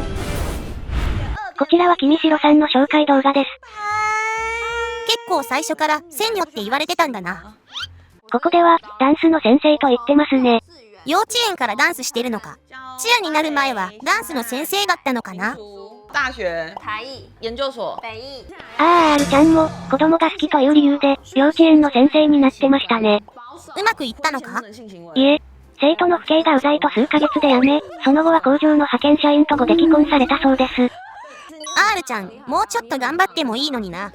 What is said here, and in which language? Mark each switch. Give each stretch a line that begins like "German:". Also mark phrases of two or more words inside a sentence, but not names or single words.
Japanese: こちらは君城さんの紹介動画です。結構最初から仙女って言われてたんだな。ここでは、ダンスの先生と言ってますね。幼稚園からダンスしてるのか。チアになる前はダンスの先生だったのかな。大学、台艺、研究所、北艺。 R ちゃんも、子供が好きという理由で、幼稚園の先生になってましたね。うまくいったのか？いえ、生徒の父兄がうざいと数ヶ月で辞め、その後は工場の派遣社員とご出来婚されたそうです。 R ちゃん、もうちょっと頑張ってもいいのにな。